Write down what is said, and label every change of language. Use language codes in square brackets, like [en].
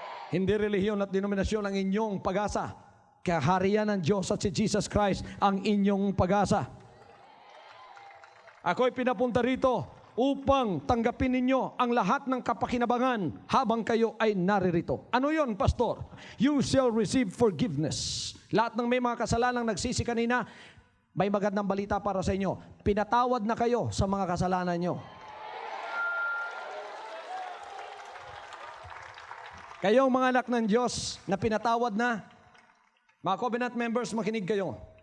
[tl] Hindi relihiyon at denominasyon ang inyong pag-asa. Kaharian ng Diyos at si Jesus Christ ang inyong pag-asa. Ako'y pinapunta rito upang tanggapin ninyo ang lahat ng kapakinabangan habang kayo ay naririto. Ano yon, Pastor? [en] You shall receive forgiveness. [tl] Lahat ng may mga kasalanang nagsisi kanina, may magandang balita para sa inyo. Pinatawad na kayo sa mga kasalanan nyo. Kayong mga anak ng Diyos na pinatawad na, mga covenant members, makinig kayo.